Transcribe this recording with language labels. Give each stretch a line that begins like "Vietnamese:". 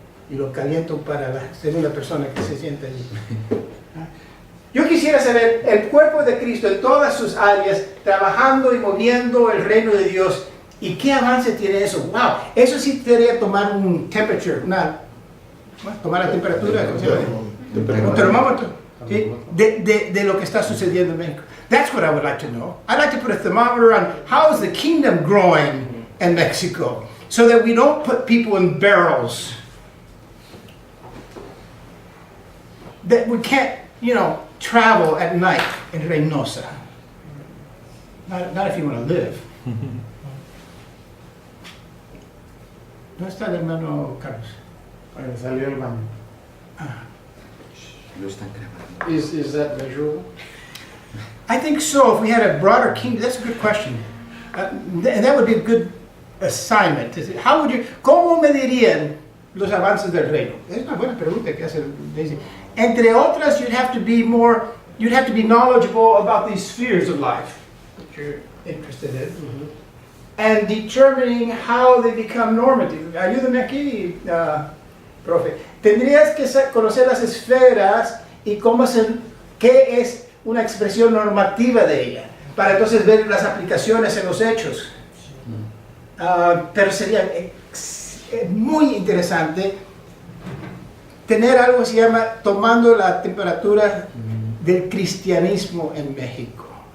Spanish: Y lo caliento para la segunda persona que se sienta allí. Yo quisiera saber el cuerpo de Cristo en todas sus áreas, trabajando y moviendo el reino de Dios. ¿Y qué avance tiene eso? ¡Wow! Eso sí sería tomar un temperature, tomar la temperatura, ¿cómo se llama? Un termómetro, ¿sí? de lo que está sucediendo en México.
English: That's what I would like to know. I'd like to put a thermometer on how is the kingdom growing in Mexico, so that we don't put people in barrels. That we can't, travel at night in Reynosa. Not if you want to live.
Spanish: ¿Dónde está el hermano Carlos? Salió el baño. Lo están grabando.
English: Is that measurable? I think so. If we had a broader kingdom, that's a good question. That would be a good assignment.
Spanish: ¿Cómo medirían los avances del reino? Es una buena pregunta que hace Daisy. Entre otras,
English: you'd have to be knowledgeable about these spheres of life that you're interested in, and determining how they become normative.
Spanish: Ayúdame aquí, profe. Tendrías que conocer las esferas y qué es una expresión normativa de ella, para entonces ver las aplicaciones en los hechos. Pero sería muy interesante tener algo que se llama tomando la temperatura del cristianismo en México.